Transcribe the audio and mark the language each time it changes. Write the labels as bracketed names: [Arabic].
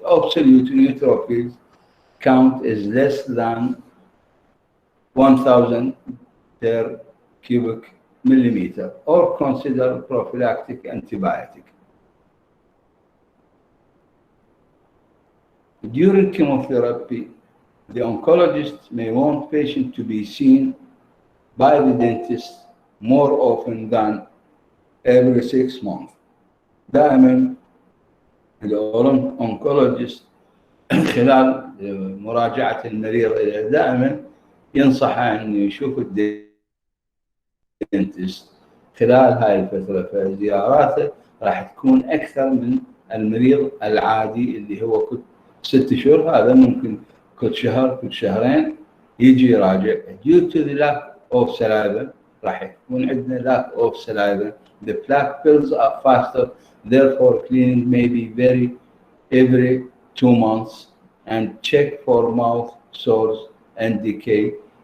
[English] Absolute neutrophil count is less than 1000 per cubic millimeter or consider prophylactic antibiotic. During chemotherapy, the oncologist may want patient to be seen by the dentist more often than every 6 months. [Arabic] دائما الأونكولوجيست خلال مراجعة المريض دائما ينصحه أن يشوف الدنتست خلال هاي الفترة. فزياراته راح تكون أكثر من المريض العادي اللي هو كل 6 شهور. هذا ممكن كل شهر كل شهرين يجي يراجع. [English] Due to the lack of saliva [Arabic] راح يكون عندنا [English] lack of saliva. The plaque builds up faster, therefore cleaning may be every 2 months, and check for mouth sores and decay.